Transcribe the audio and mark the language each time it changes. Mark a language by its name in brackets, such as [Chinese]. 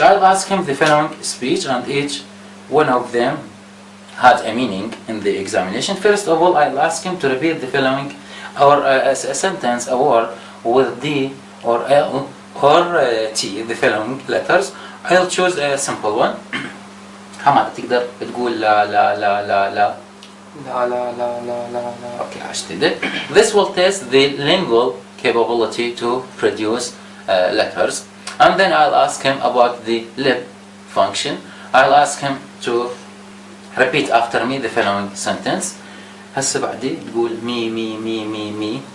[English] I'll ask him the following speech, and each one of them had a meaning in the examination. First of all, I'll ask him to repeat the following, or a sentence, a word with D or L or T, the following letters. I'll choose a simple one. [Arabic] حمادة تقدر تقول لا لا لا لا لا. لا لا لا لا لا لا. [English] Okay, [Arabic] عشت. [English] This will test the lingual capability to produce letters. And then I'll ask him about the lip function. I'll ask him to repeat after me the following sentence. [Arabic] هسه بعدي تقول مي مي مي مي مي